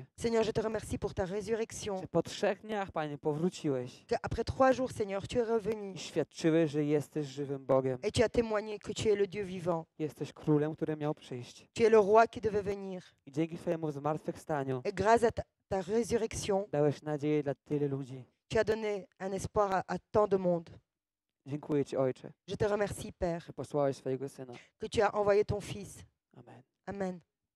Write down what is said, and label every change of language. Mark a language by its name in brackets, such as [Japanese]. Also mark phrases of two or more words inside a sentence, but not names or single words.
[French] Seigneur, je te remercie pour ta résurrection, [Polish] Że po 3 dniach, Panie, powróciłeś [French] qu'après 3 jours, Seigneur, tu es revenu [Polish] i świadczyłeś, że jesteś żywym Bogiem. [French] et tu as témoigné que tu es le Dieu vivant. [Polish] Jesteś królem, który miał przyjść. [French] Tu es le roi qui devait venir. [Polish] I dzięki Twojemu zmartwychwstaniu [French] Et grâce à ta résurrection, [Polish] dałeś nadzieję dla tyle ludzi. [French] tu as donné un espoir à tant de monde. [Polish] Dziękuję Ci, Ojcze, [French] Je te remercie, Père, [Polish] że posłałeś swojego Syna. [French] que tu as envoyé ton Fils. [Polish] Amen. [French] Amen.